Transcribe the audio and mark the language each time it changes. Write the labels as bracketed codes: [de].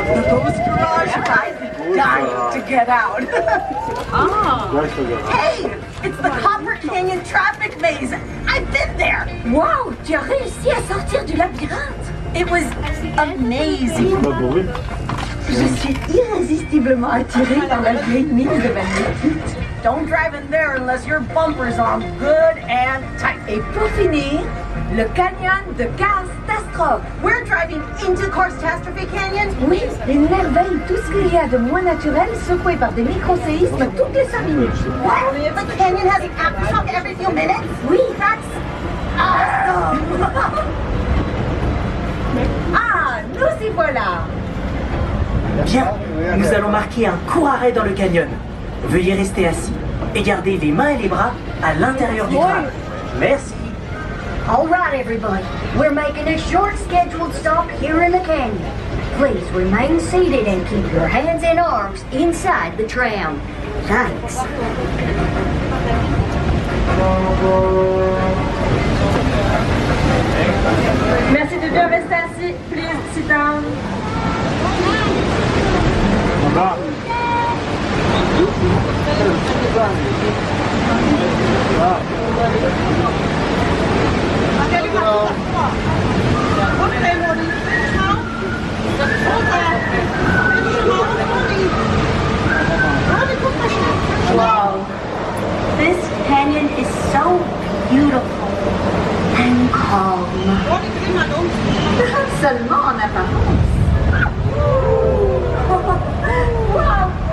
[en] Those garage guys dying to get out. Hey, it's the Copper Canyon traffic maze. I've been there. [fr] Wow, tu as réussi à sortir du labyrinthe. [en] It was amazing. [fr] Je suis irrésistiblement attirée par la vieille mine de magnétite. [en] Don't drive in there unless your bumpers are good and tight. [fr] Et pour finir, le canyon de Cars-tastrophie. [en] We're driving into Cars-tastrophie Canyon? [fr] Oui, une merveille, tout ce qu'il y a de moins naturel, secoué par des micro-séismes toutes les 5 minutes. [en] What? The canyon has an aftershock every few minutes? [fr] Oui, [en] that's awesome! [fr] Ah, nous y voilà! Bien, nous allons marquer un court arrêt dans le canyon. Veuillez rester assis et garder les mains et les bras à l'intérieur du tram. Merci. [en] All right, everybody. We're making a short scheduled stop here in the canyon. Please remain seated and keep your hands and arms inside the tram. Thanks. [fr] Merci de bien rester assis. [en] Please sit down. Wow. This canyon is so beautiful and calm. [fr] Seulement en apparence. [en] Wow,